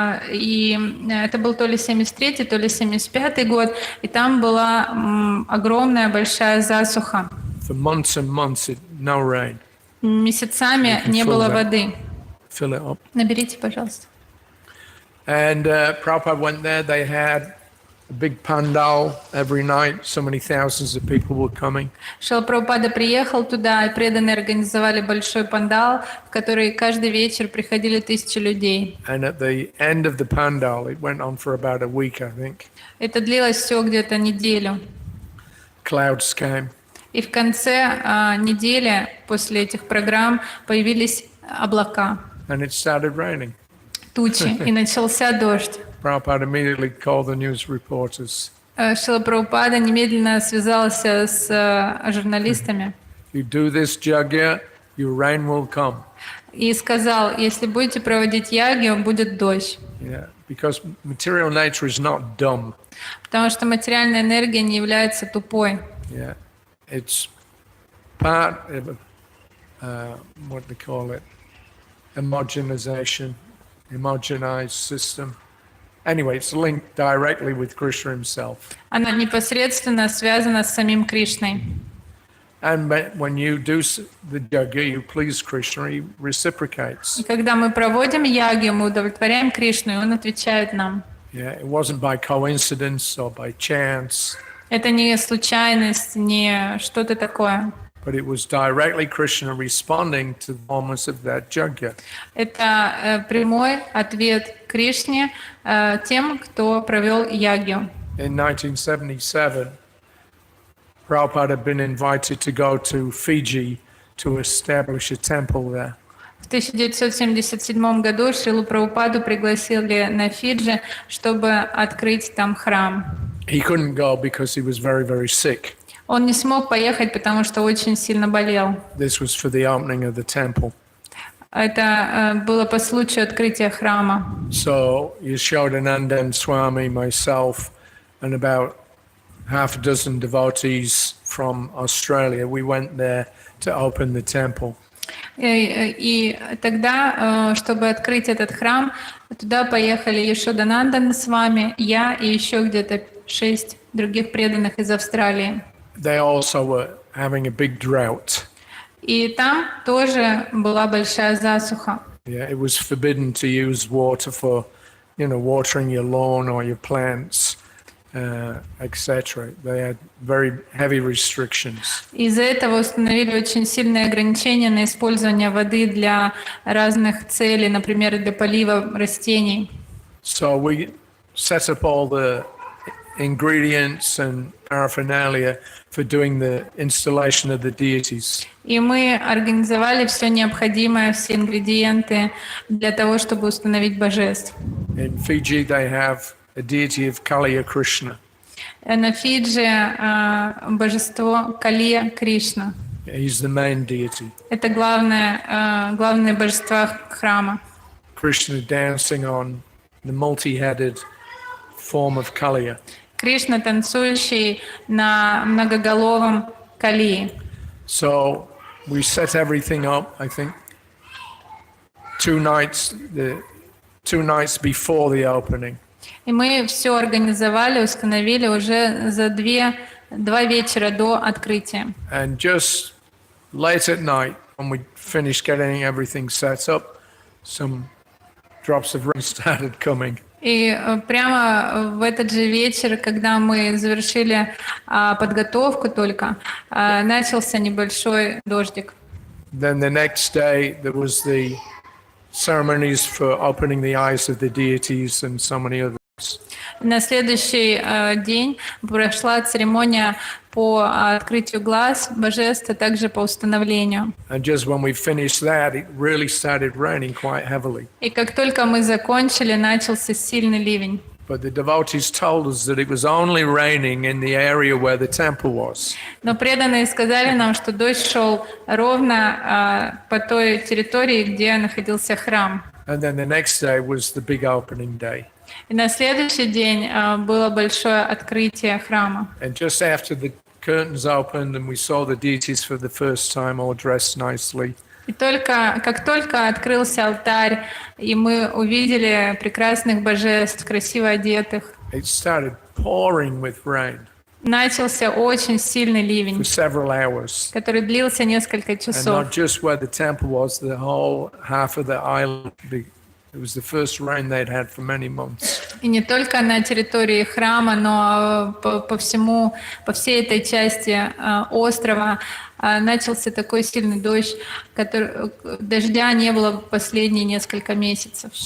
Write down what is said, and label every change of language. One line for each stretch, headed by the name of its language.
Russian: И это был то ли 73-й, то ли 75-й год, и там была огромная большая засуха.
English: For months and months, no rain.
Russian: Месяцами не было воды.
English: Fill it up.
Russian: Наберите, пожалуйста.
English: And Prabhupada went there. They had a big pandal every night. So many thousands of people were coming.
Russian: Шрила Прабхупада приехал туда, и преданные организовали большой пандал, в который каждый вечер приходили 1000 людей.
English: And at the end of the pandal, it went on for about a week, I think.
Russian: Это длилось все где-то неделю.
English: Clouds came.
Russian: И в конце недели после этих программ появились облака,
English: And it started raining.
Russian: тучи, и начался дождь.
English: Prabhupada immediately called the news reporters.
Russian: Шрила Прабхупада немедленно связался с журналистами
English: You do this yajna, your rain will come.
Russian: и сказал, если будете проводить ягью, будет дождь.
English: Yeah, because material nature is not dumb.
Russian: Потому что материальная энергия не является тупой.
English: Yeah, it's part of what they call it, homogenized system. Anyway, it's linked directly with Krishna himself.
Russian: Она непосредственно связана с самим Кришной.
English: And when you do the yajna, you please Krishna, he reciprocates.
Russian: И когда мы проводим ягью, мы удовлетворяем Кришну, и Он отвечает нам.
English: Yeah, it wasn't by coincidence or by chance,
Russian: Это не случайность, не что-то такое.
English: but it was directly Krishna responding to the moments of that yajna.
Russian: Это прямой ответ Кришне тем, кто провел ягью.
English: In 1977, Prabhupada had been invited to go to Fiji to establish a temple there.
Russian: В 1977 году Шрилу Прабхупаду пригласили на Фиджи, чтобы открыть там храм.
English: He couldn't go because he was very, very sick.
Russian: Он не смог поехать, потому что очень сильно болел.
English: This was for the opening of the temple.
Russian: Это было по случаю открытия храма.
English: So Yashodanandan Swami, myself, and about half a dozen devotees from Australia, we went there to open the temple.
Russian: И тогда, чтобы открыть этот храм, туда поехали Яшоданандан с вами, я и еще где-то 6 других преданных из Австралии.
English: They also were having a big drought.
Russian: И там тоже была большая засуха.
English: Yeah, it was forbidden to use water for, watering your lawn or your plants, etc. They had very heavy restrictions.
Russian: Из-за этого установили очень сильные ограничения на использование воды для разных целей, например, для полива растений.
English: So we set up all the ingredients and paraphernalia for doing the installation of the deities.
Russian: И мы организовали все необходимое, все ингредиенты для того, чтобы установить божеств.
English: In Fiji, they have a deity of Kaliya Krishna.
Russian: На Фиджи божество Калия Кришна.
English: He's the main deity.
Russian: Это главное божество храма.
English: Krishna dancing on the multi-headed form of Kaliya.
Russian: Кришна, танцующий на многоголовом Калии.
English: So we set everything up, I think, two nights before the opening.
Russian: И мы все организовали, установили уже за два вечера до открытия.
English: And just late at night, when we finished getting everything set up, some drops of rain started coming.
Russian: И прямо в этот же вечер, когда мы завершили подготовку только, начался небольшой дождик.
English: Then the next day, there was the ceremonies for opening the eyes of the deities and so many others.
Russian: На следующий день прошла церемония по открытию глаз божеств, а также по установлению.
English: And just when we finished that, it really started raining quite heavily.
Russian: И как только мы закончили, начался сильный ливень.
English: But the devotees told us that it was only raining in the area where the temple was.
Russian: Но преданные сказали нам, что дождь шел ровно по той территории, где находился храм.
English: And then the next day was the big opening day.
Russian: И на следующий день было большое открытие храма.
English: And just after the curtains opened and we saw the deities for the first time, all dressed nicely.
Russian: И как только открылся алтарь, и мы увидели прекрасных божеств, красиво одетых,
English: It started pouring with rain
Russian: начался очень сильный
English: for
Russian: ливень,
English: several hours.
Russian: который длился несколько
English: And
Russian: часов.
English: not just where the temple was, the whole half of the island. It was the first rain they'd had for many months.
Russian: И не только на территории храма, но по всей этой части острова начался такой сильный дождь, дождя не было последние несколько месяцев.